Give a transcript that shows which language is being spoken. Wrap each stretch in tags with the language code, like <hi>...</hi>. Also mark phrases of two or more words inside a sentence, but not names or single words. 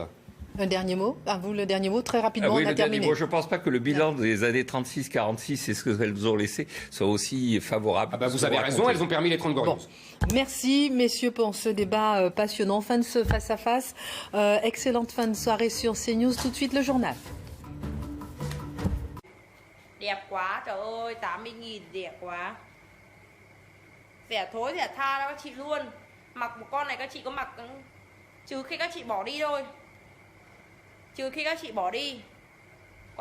<fr>Un dernier mot, à vous le dernier mot, très rapidement, oui, on a terminé. Je ne pense pas que le bilan des années 36-46 et ce qu'elles nous ont laissé soit aussi favorable. Vous avez raison, elles ont permis les 30 glorieuses. Bon. Merci, messieurs, pour ce débat passionnant. Fin de ce face-à-face. Excellente fin de soirée sur CNews. Tout de suite, le journal.</fr> <vi>Đẹp quá, trời ơi, 80.000 đẹp quá. Rẻ thối rẻ tha đó các chị luôn. Mặc một con này các chị có mặc trừ khi các chị bỏ đi thôi. Trừ khi các chị bỏ đi.</vi>